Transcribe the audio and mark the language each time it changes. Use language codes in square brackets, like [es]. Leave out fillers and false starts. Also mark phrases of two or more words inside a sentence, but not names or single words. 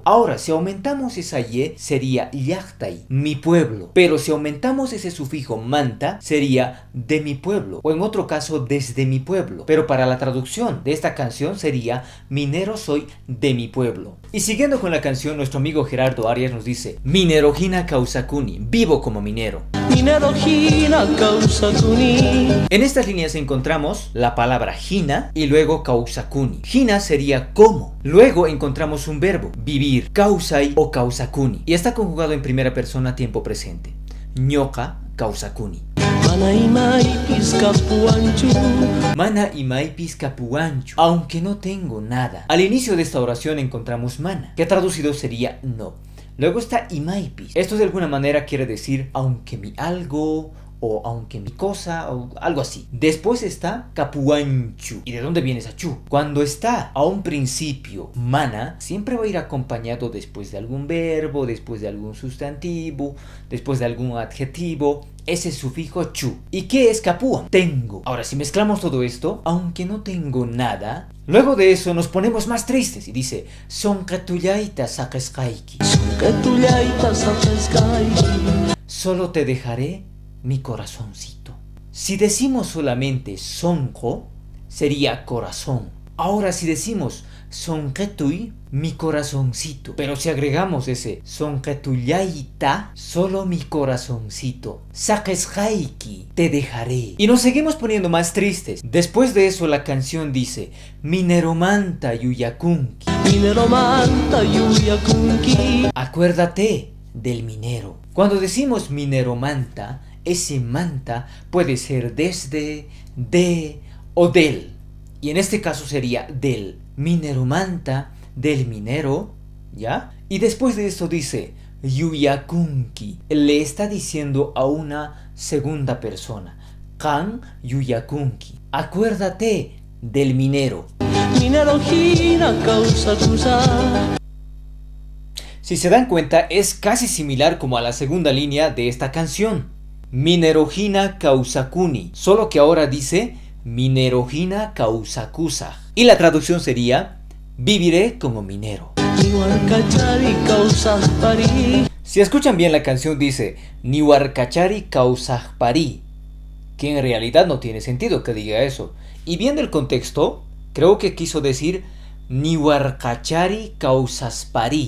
[es] Ahora si aumentamos esa y sería llaqtay, mi pueblo. Pero si aumentamos ese sufijo manta sería de mi pueblo, o en otro caso desde mi pueblo. Pero para la traducción de esta canción sería minero soy de mi pueblo. Y siguiendo con la canción, nuestro amigo Gerardo Arias nos dice: [qu] minero hina kausakuni, [es] vivo como minero. [qu] Minero hina kausakuni. [es] En estas líneas encontramos la palabra hina y luego kausakuni. Hina sería como. Luego encontramos un verbo, vivir, kausai o kausakuni. Y está conjugado en primera persona tiempo presente. [qu] Ñoqa kausakuni. Mana imay piscapuanchu. Mana imay piscapuanchu. [es] Aunque no tengo nada. Al inicio de esta oración encontramos mana, que traducido sería no. Luego está imaipis. Esto de alguna manera quiere decir aunque mi algo, o aunque mi cosa, o algo así. Después está capuanchu. ¿Y de dónde viene esa chu? Cuando está a un principio mana, siempre va a ir acompañado después de algún verbo, después de algún sustantivo, después de algún adjetivo, ese sufijo chu. ¿Y qué es capuan? Tengo. Ahora si mezclamos todo esto, aunque no tengo nada, luego de eso nos ponemos más tristes y dice: [qu] sonqatullaita saqesqayki. Sonqatullaita saqesqayki. [es] Solo te dejaré mi corazoncito. Si decimos solamente sonqo, sería corazón. Ahora si decimos sonqetuy, mi corazoncito. Pero si agregamos ese sonqetullaita, solo mi corazoncito. Saqesqayki, te dejaré. Y nos seguimos poniendo más tristes. Después de eso la canción dice: [qu] mineromanta yuyakunki. Mineromanta yuyakunki. [es] Acuérdate del minero. Cuando decimos mineromanta, ese manta puede ser desde, de o del. Y en este caso sería del. Mineromanta, del minero, ¿ya? Y después de esto dice yuyakunki. Le está diciendo a una segunda persona. [qu] Kan yuyakunki. [es] Acuérdate del minero. [qu] Minero hina kausakusa. [es] Si se dan cuenta, es casi similar como a la segunda línea de esta canción. [qu] Minero hina kausakuni. [es] Solo que ahora dice [qu] minero hina kausakusa. [es] Y la traducción sería: viviré como minero. Si escuchan bien la canción dice [qu] Nihuarcachari kausajpari, [es] que en realidad no tiene sentido que diga eso. Y viendo el contexto, creo que quiso decir [qu] Nihuarcachari kausaspari.